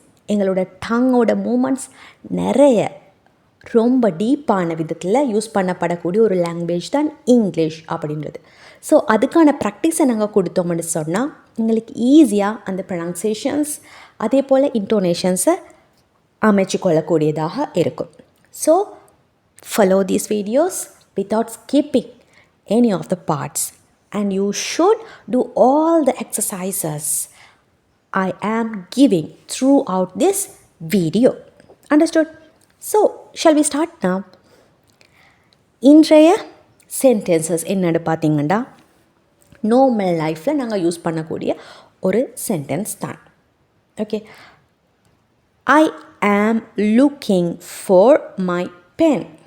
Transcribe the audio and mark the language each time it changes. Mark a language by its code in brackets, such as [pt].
[ta] எங்களோட டங்கோட மூமெண்ட்ஸ் நிறைய ரொம்ப டீப்பான விதத்தில் யூஸ் பண்ணப்படக்கூடிய ஒரு லாங்குவேஜ் தான் இங்கிலீஷ் அப்படின்றது. ஸோ அதுக்கான ப்ராக்டிஸை நாங்கள் கொடுத்தோம்னு சொன்னால் எங்களுக்கு ஈஸியாக அந்த ப்ரொனன்சியேஷன்ஸ் அதே போல் இன்டோனேஷன்ஸை அமைச்சு கொள்ளக்கூடியதாக இருக்கும். [en] So follow these videos without skipping any of the parts, and you should do all the exercises I am giving throughout this video. Understood? So shall we start now? [ta] இன்றைய சென்டென்சஸ் என்னென்னு பார்த்தீங்கன்னா normal லைஃப்பில் நாங்கள் use பண்ணக்கூடிய ஒரு sentence தான். [en] Okay, I am looking for my pen.